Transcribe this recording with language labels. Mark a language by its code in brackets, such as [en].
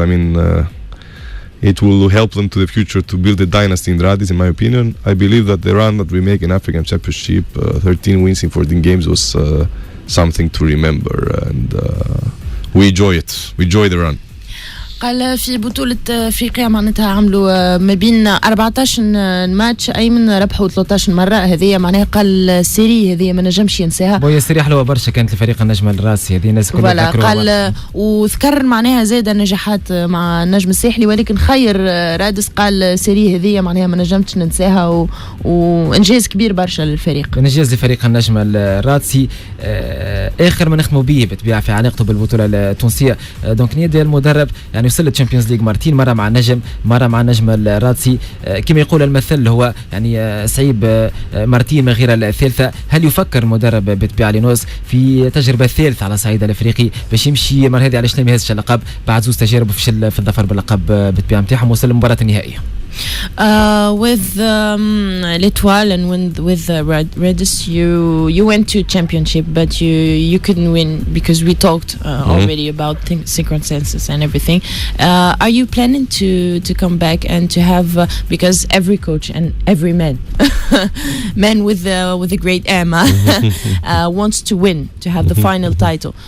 [en] I mean, it will help them to the future to build a dynasty in Radis, in my opinion. I believe that the run that we make in African Championship, 13 wins in 14 games, was something to remember, and we enjoy it. We enjoy the run. [ar] قال في بطولة أفريقيا معناتها عملوا ما بين 14 ماتش أيمن ربحوا 13 مرة. هذه معناها قال السيري هذه ما نجمش ينساها. بويا السيري حلوة برشا كانت لفريق النجم الرادسي، هذه الناس كلها تذكروها. قال وذكر معناها زاد النجاحات مع النجم الساحلي، ولكن خير رادس قال السيري هذه معناها ما نجمتش ننساها، وإنجاز كبير برشا للفريق. إنجاز لفريق النجم الرادسي. آخر ما نختموا به بالطبيعة في علاقته بالبطولة التونسية. دونك نيدي المدرب يعني وصل الشامبيونز ليج مرتين، مرة مع النجم، مرة مع النجم الرادسي. كما يقول المثل هو يعني صعيب مرتين من غير الثالثة. هل يفكر المدرب بالطبيعة لينوس في تجربة ثالثة على صعيد الأفريقي باش يمشي مرة هذه علاش ما يهزش اللقب بعد زوج تجارب وفشل في الظفر باللقب بالطبيعة نتاعهم وصل للمباراة النهائية؟ [en] With l'Étoile and with Radius, you went to championship, but you couldn't win because we talked already about circumstances and everything. Are you planning to come back and to have because every coach and every man with a great aim wants to win, to have the final title.